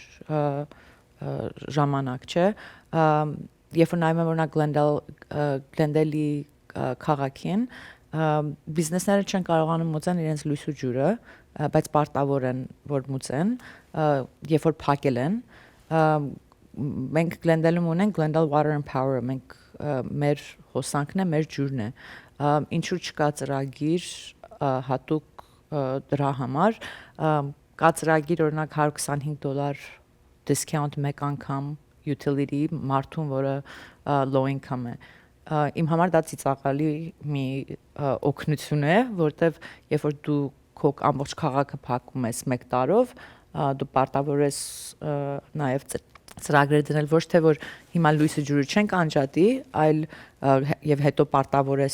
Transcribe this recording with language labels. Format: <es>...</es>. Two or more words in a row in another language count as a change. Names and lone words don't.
<hy>ժամանակ, չէ։ Երբ որ նայում եմ օրինակ Glendale-ի քաղաքին, բիզնեսները չեն կարողանում մուծեն իրենց լույս ու ջուրը, բայց պարտավոր են որ մուծեն, երբ որ փակել են, մենք Glendale-ում ունենք Glendale Water and Power, մենք մեր հոսանքն է, մեր ջուրն է, ինչու չկա ծրագիր հատուկ դրա համար, կա ծրագիր օրինակ $125 discount մեկ անգամ utility մարդուն, որը</hy> <en>low income</en> <hy>է, իմ համար դա ծիծաղալի մի օգնություն է, որտեվ երբ որ դու քո ամբողջ քաղաքը փակում ես մեկ տարով, դու պարտավոր ես նաև ծրագրեր դնել ոչ թե որ հիմա լույսը ջուրը չենք անջատի, այլ եւ հետո պարտավոր ես</hy>